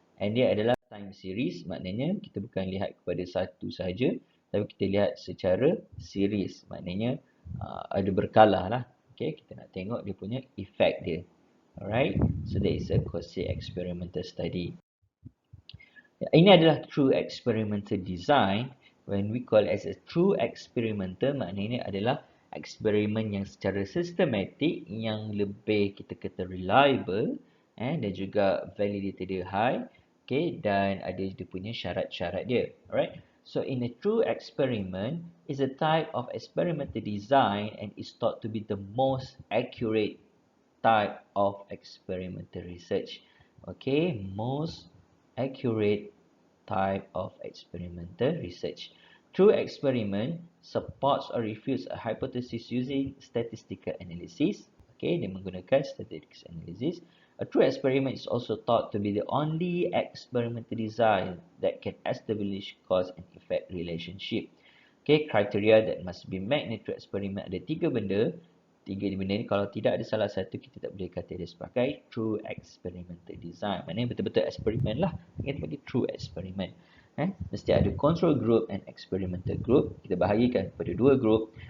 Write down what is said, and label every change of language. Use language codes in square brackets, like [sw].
[ms] And dia adalah time series, maknanya kita bukan lihat kepada satu sahaja, tapi kita lihat secara series, maknanya ada berkala lah. Okay, kita nak tengok dia punya effect dia. [en] Alright, so that is a quasi-experimental study. [ms] Ini adalah [en] true experimental design. When we call as a true experimental, [ms] maknanya adalah eksperimen yang secara sistematik, yang lebih kita kata reliable, dan juga validity dia high. Okay, dan ada dia punya syarat-syarat dia. [en] Alright. So in a true experiment is a type of experimental design and is thought to be the most accurate type of experimental research. Okay, most accurate type of experimental research. True experiment supports or refutes a hypothesis using statistical analysis. Okay, [ms] dia menggunakan [en] statistical analysis. A true experiment is also thought to be the only experimental design that can establish cause and effect relationship. Okay, criteria that must be met in a true experiment [ms] ada tiga benda. Tiga benda ni kalau tidak ada salah satu, kita tak boleh kata dia sebagai true experimental design. Maknanya betul-betul eksperimen lah. Kita panggil true experiment. Mesti ada [en] control group and experimental group. [ms] Kita bahagikan kepada dua group.